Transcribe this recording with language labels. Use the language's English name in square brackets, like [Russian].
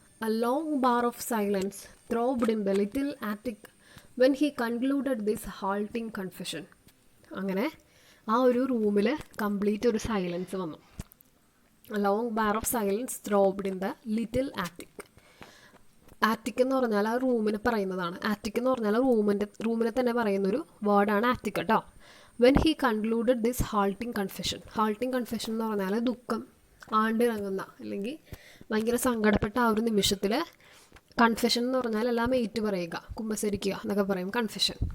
[English] A long bar of silence throbbed in the little attic when he concluded this halting confession. [Malayalam] അങ്ങനെ ആ ഒരു റൂമിൽ complete ഒരു silence വന്നു. [English] A long bar of silence throbbed in the little attic. [Malayalam] Attic എന്ന് പറഞ്ഞാൽ ആ റൂമിന് പറയുന്നതാണ്. ആറ്റിക് എന്ന് പറഞ്ഞാൽ റൂമിനെ തന്നെ പറയുന്നൊരു വേർഡാണ് ആറ്റിക് കേട്ടോ. [English] When he concluded this halting confession. [Malayalam] ഹാൾട്ടിങ് confession എന്ന് പറഞ്ഞാൽ ദുഃഖം ആണ്ടിറങ്ങുന്ന അല്ലെങ്കിൽ ഭയങ്കര സങ്കടപ്പെട്ട ആ ഒരു നിമിഷത്തിൽ, കൺഫെഷൻ എന്ന് പറഞ്ഞാൽ എല്ലാം ഏറ്റു പറയുക, കുമ്പസരിക്കുക എന്നൊക്കെ പറയും കൺഫെഷൻ.